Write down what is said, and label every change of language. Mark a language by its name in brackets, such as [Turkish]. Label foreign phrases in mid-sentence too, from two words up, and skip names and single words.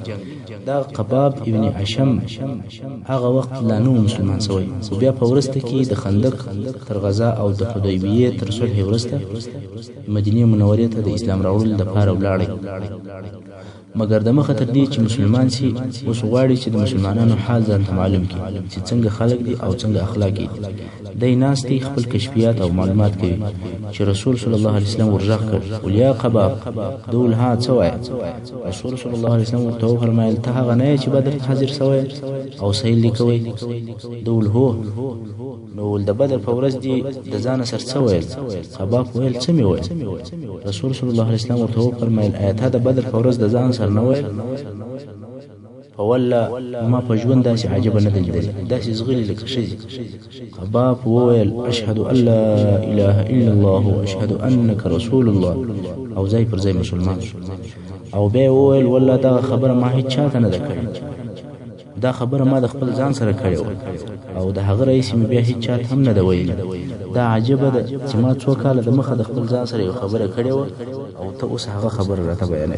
[Pashto] دا قباب ابن اشم هغه وخت لا نه مسلمان شوی، خو بیا په وروسته کې د خندق تر غزا او د حدیبیې تر صلح وروسته مدینې منورې ته د اسلام راوړلو دپاره ولاړی. مګر د مخه تر دې چې مسلمان شي اوس غواړي چې د مسلمانانو حال ځان ته معلوم کړي چې څنګه خلک دي او څنګه اخلاق دي. دی ناست دی خپل کشفیات او معلومات کوي چې رسول [Arabic] صلی الله علیه وسلم [Pashto] ورغږ کړ ولیا قباب دول ها څه وایي؟ رسول [Arabic] صلی الله علیه وسلم [Pashto] ورته وفرمایل ته هغه نه یې چې بدر حاضر سوی او سیل دې کوئ؟ دول هو. نو د بدر په ورځ دې د ځانه سر څه ویل؟ قباب ویل څه مې ویل؟ رسول [Arabic] صلی الله علیه وسلم [Pashto] ورته وفرمایل آیا ته د بدر په ورځ د ځان سر نه ویل؟ والله ما په ژوند داسې عجبه نه ده لیدلې، داسې زغلي لکه ښځې. قباب وویل [Arabic] اشهد ان لا اله الا الله واشهد انک رسول الله، [Pashto] او ځای پر ځای مسلمان شو. او بیا وویل والله دغه خبره ما هیڅ چاته نه ده کړې، دا خبره ما د خپل ځان سره کړې وه او د هغه رئیس مې بیا هیڅ چاته هم نه ده ویلې. دا عجبه ده چې ما 2 کاله د مخه د خپل ځان سره یو خبره کړې وه او ته اوس هغه خبره راته بیانوي.